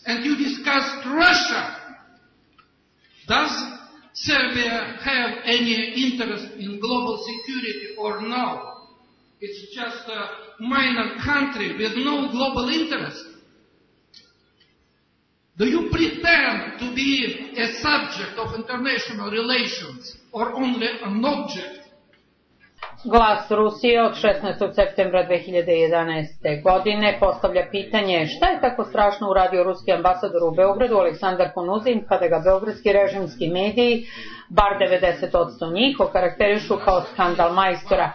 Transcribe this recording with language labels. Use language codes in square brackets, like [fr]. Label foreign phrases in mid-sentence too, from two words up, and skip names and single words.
[en] And you discussed Russia. Does Serbia have any interest in global security or no? It's just a minor country with no global interest. Do you pretend to be a subject of international relations or only an object? [sr] Glas Rusije od 16. septembra 2011. godine postavlja pitanje šta je tako strašno uradio ruski ambasador u Beogradu Aleksandar Kunuzin pa da ga beogradski režimski mediji, bar 90% njih, okarakterišu kao skandal majstora.